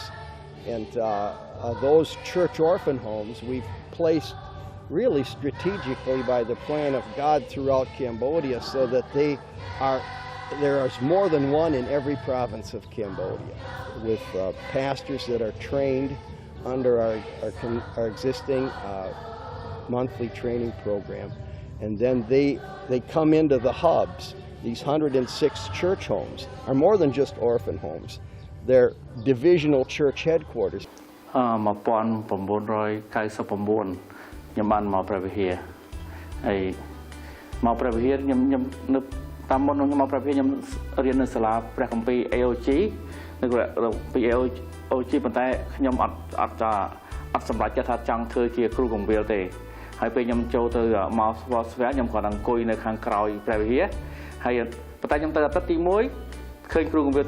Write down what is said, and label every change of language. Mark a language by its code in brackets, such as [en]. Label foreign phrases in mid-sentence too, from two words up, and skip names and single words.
[en] And those church orphan homes we've placed really strategically by the plan of God throughout Cambodia, so that there is more than one in every province of Cambodia, with pastors that are trained under our existing monthly training program. And then they come into the hubs. These 106 church homes are more than just orphan homes. They're divisional church headquarters. [km] 1999 ខ្ញុំបានមកព្រះវិហារហើយមកព្រះវិហារខ្ញុំនៅតាមមុនខ្ញុំមកព្រះវិហារខ្ញុំរៀននៅសាលាព្រះគម្ពីរ AOG នៅពី AOG ប៉ុន្តែខ្ញុំអត់សម្រេចចិត្តថាចង់ធ្វើជាគ្រូកង្វៀលទេហើយពេលខ្ញុំចូលទៅមក Foursquare ខ្ញុំគាត់អង្គុយនៅខាងក្រោយព្រះវិហារហើយប៉ុន្តែខ្ញុំទៅអាទិត្យទី1ឃើញគ្រូកង្វៀលធ